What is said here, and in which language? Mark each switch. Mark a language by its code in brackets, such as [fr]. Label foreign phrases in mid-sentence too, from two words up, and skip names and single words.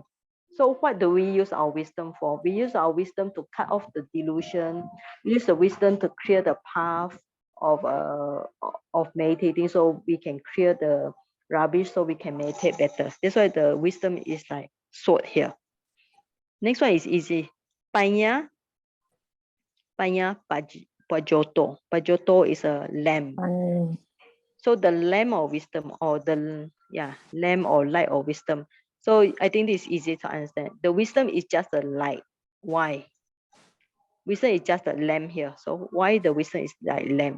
[en] So what do we use our wisdom for? We use our wisdom to cut off the delusion. We use the wisdom to clear the path of meditating, so we can clear the rubbish, so we can meditate better. That's why the wisdom is like sword here. Next one is easy. [pi] Panya Pajoto. [en] Pajoto is a lamb. So the lamb of wisdom, or the lamb or light of wisdom. So I think this is easy to understand. The wisdom is just a light. Why? Wisdom is just a lamp here. So why the wisdom is like lamp?